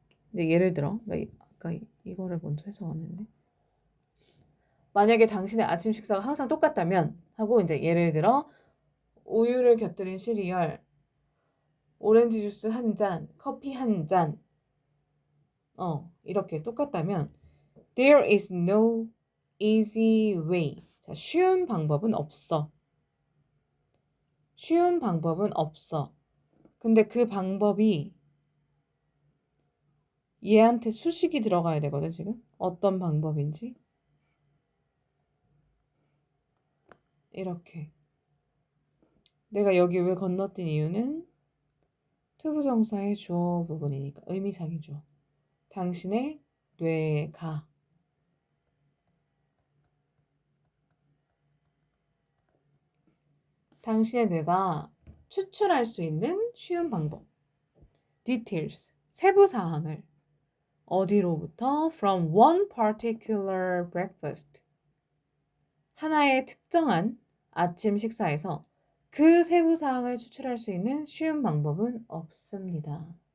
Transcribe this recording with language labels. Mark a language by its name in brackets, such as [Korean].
[Korean] 근데 예를 들어 나 아까 이거를 먼저 해석하는데 만약에 당신의 아침 식사가 항상 똑같다면 하고 이제 예를 들어 우유를 곁들인 시리얼 오렌지 주스 한 잔, 커피 한 잔. 이렇게 똑같다면 [English] there is no easy way. [Korean] 자, 쉬운 방법은 없어. 쉬운 방법은 없어. 근데 그 방법이 얘한테 수식이 들어가야 되거든, 지금. 어떤 방법인지. 이렇게. 내가 여기 왜 건너뛴 이유는 투부정사의 주어 부분이니까. 의미상의 주어. 당신의 뇌가 당신의 뇌가 추출할 수 있는 쉬운 방법. details, 세부 사항을 어디로부터? [English] from one particular breakfast. [Korean] 하나의 특정한 아침 식사에서 그 세부 사항을 추출할 수 있는 쉬운 방법은 없습니다.